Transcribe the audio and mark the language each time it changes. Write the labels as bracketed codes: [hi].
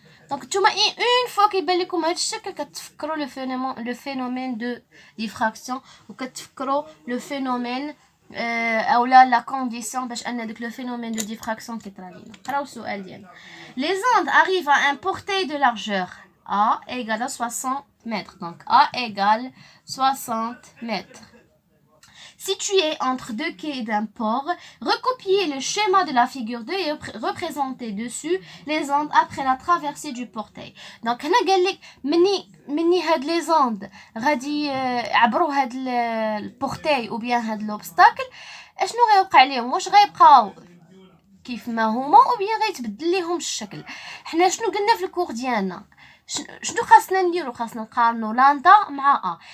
[ar] دونك نتوما اون فوا كيبان لكم هاد الشكل كتفكروا لو فينومين دو ديفراكسيون وكتفكروا لو فينومين اولا لا كونديسيون باش ان داك لو فينومين دو ديفراكسيون كيطرا لينا. قراو السؤال ديالنا. [fr] Les ondes arrivent à un portée de largeur A égale à 60 mètres. Donc A égale 60 mètres. Situé entre deux quais d'un port, recopiez le schéma de la figure 2 et représentez dessus les ondes après la traversée du portail. [ar] Donc هنا قال لك مني هاد لي زوند غادي يعبروا هاد البورتاي او بيان هاد لوبستاكل، اشنو غيوقع ليهم؟ واش غيبقاو كيف ما هما او بيان غيتبدل ليهم الشكل؟ حنا شنو قلنا في الكور ديالنا؟ شنو خاصنا نديرو؟ خاصنا نقارنوا لاندا مع ا.